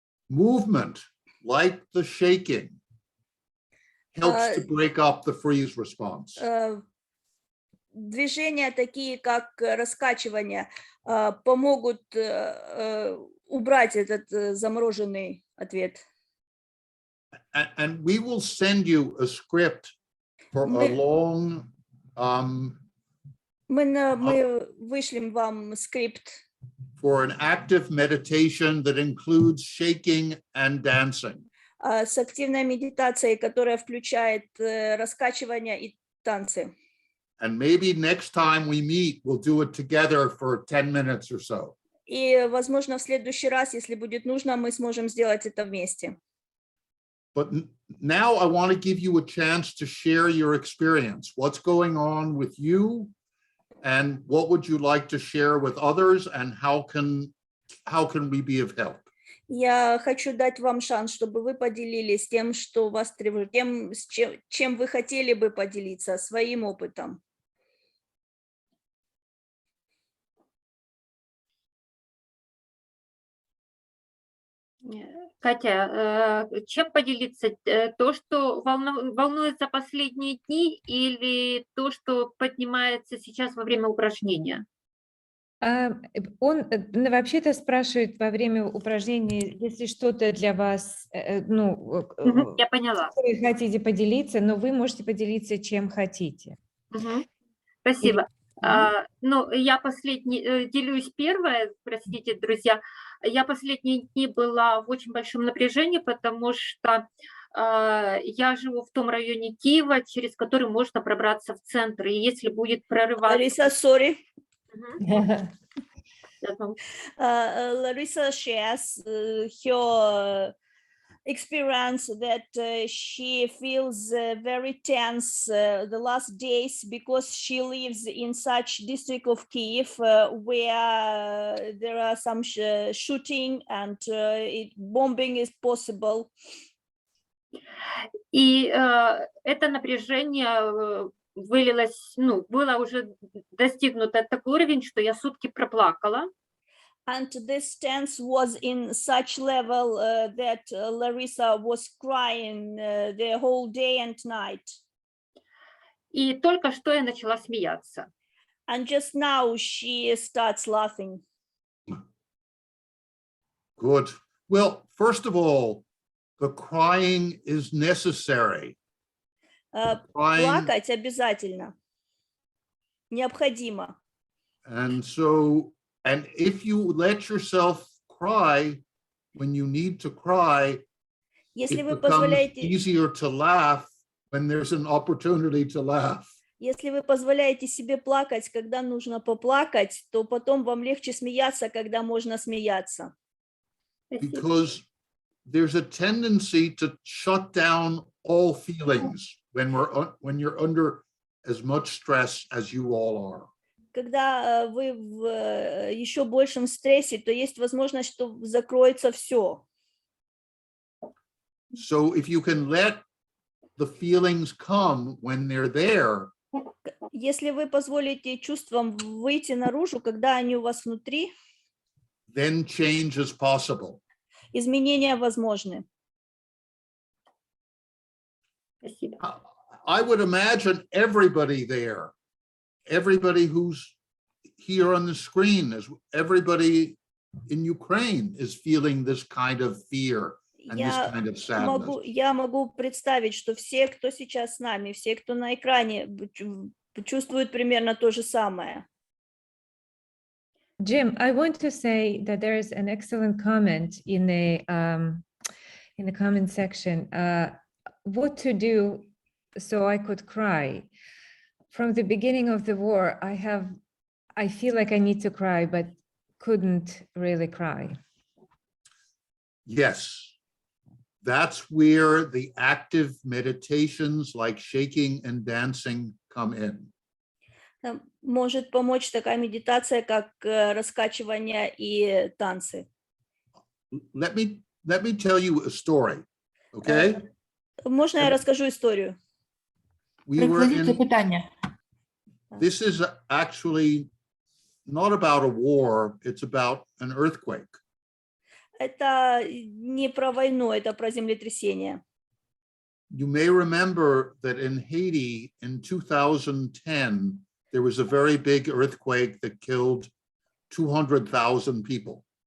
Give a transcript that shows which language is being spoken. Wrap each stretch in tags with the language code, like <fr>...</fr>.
<en>Movement, like the shaking, helps to break up the freeze response.</en> <ru>Движения, такие как раскачивание, помогут убрать этот замороженный ответ.</ru> <en>And we will send you a script for a long</en> <ru>Мы вышлем вам скрипт</ru> <en>for an active meditation that includes shaking and dancing.</en> <ru>с активной медитацией, которая включает раскачивание и танцы.</ru> <en>And maybe next time we meet, we'll do it together for 10 minutes or so.</en> <ru>И, возможно, в следующий раз, если будет нужно, мы сможем сделать это вместе.</ru> <en>But now I want to give you a chance to share your experience. What's going on with you, and what would you like to share with others, and how can we be of help?</en> <ru>Я хочу дать вам шанс, чтобы вы поделились тем, что вас тревожит, тем, чем вы хотели бы поделиться, своим опытом. Катя, чем поделиться? То, что волнует за последние дни, или то, что поднимается сейчас во время упражнения? Он вообще-то спрашивает во время упражнений, если что-то для вас, Я поняла. вы хотите поделиться, но вы можете поделиться, чем хотите. Спасибо. Я делюсь первое, простите, друзья. Я последние дни была в очень большом напряжении, потому что я живу в том районе Киева, через который можно пробраться в центр. И если будет прорываться...</ru> <en>Larissa, sorry.</en> <ru>Я думаю,</ru> <en>Larissa shares her experience that she feels very tense the last days because she lives in such district of Kiev where there are some shooting and bombing is possible.</en> <ru>И это напряжение вылилось, было уже достигнуто такой уровень, что я сутки проплакала.</ru> <en>And this tense was in such level that Larissa was crying the whole day and night.</en> <ru>И только что я начала смеяться.</ru> <en>And just now she starts laughing. Good. Well, first of all, the crying is necessary. Crying,</en> <ru>Плакать обязательно. Необходимо.</ru> <en>and if you let yourself cry when you need to cry,</en> <ru>Если</ru> <en>it</en> <ru>вы</ru> <en>becomes</en> <ru>позволяете,</ru> <en>easier to laugh when there's an opportunity to laugh.</en> <ru>если вы позволяете себе плакать, когда нужно поплакать, то потом вам легче смеяться, когда можно смеяться.</ru> <en>Because there's a tendency to shut down all feelings when you're under as much stress as you all are.</en> <ru>Когда вы в еще большем стрессе, то есть возможность, что закроется все.</ru> <en>So if you can let the feelings come when they're there,</en> <ru>Если вы позволите чувствам выйти наружу, когда они у вас внутри,</ru> <en>then change is possible.</en> <ru>изменения возможны. Спасибо.</ru> <en>I would imagine everybody there, everybody who's here on the screen, everybody in Ukraine is feeling this kind of fear and this kind of sadness.</en> <ru>Я могу представить, что все, кто сейчас с нами, все, кто на экране, чувствуют примерно то же самое.</ru> <en>Jim, I want to say that there is an excellent comment in the comment section. What to do so I could cry. From the beginning of the war, I feel like I need to cry, but couldn't really cry. Yes, that's where the active meditations like shaking and dancing come in.</en> <ru>Может помочь такая медитация, как раскачивание и танцы.</ru> <en>Let me tell you a story, okay?</en> <ru>Можно я расскажу историю?</ru> <en>We were</en> <uk>Прикладіть питання.</uk> <en>this is actually not about a war, it's about an earthquake.</en> <ru>Это не про войну, это про землетрясение.</ru> <en>You may remember that in Haiti in 2010, there was a very big earthquake that killed 200,000 people.</en>